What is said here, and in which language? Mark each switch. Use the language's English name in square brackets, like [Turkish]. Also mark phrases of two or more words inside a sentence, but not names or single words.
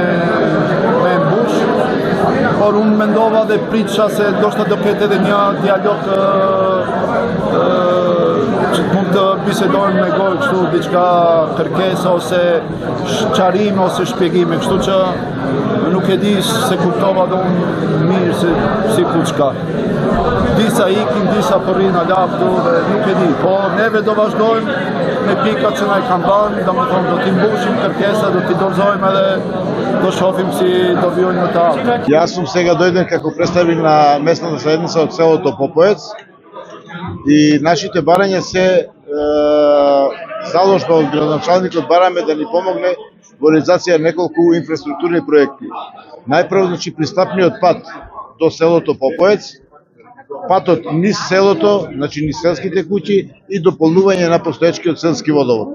[Albanian] mbush, por unë mendova dhe pritësha se ndoshta do ketë edhe një dialog që mund të bisedojmë me gojë kështu diçka kërkesë ose qarime ose shpjegime, kështu që nuk e di se kuptova dhe unë mirë si ku çka. Disa ikin, disa përrin alaftu dhe nuk e di, po neve do vazhdojmë me pikat që na i kanë banë, do t'i mbushim kërkesa, do t'i dorëzojmë edhe do shohim si do vijojnë në të ardhmen. [Macedonian] Јас сум сега дојден како представник на местната заедница од селото Попоец и нашите барања се заложба од градоначалникот, бараме да ни помогне во реализација неколку инфраструктурни проекти. Најпрво, значи, пристапниот пат до селото Попоец, патот низ селото, значи низ селските куќи и дополнување на постоечкиот селски водовод.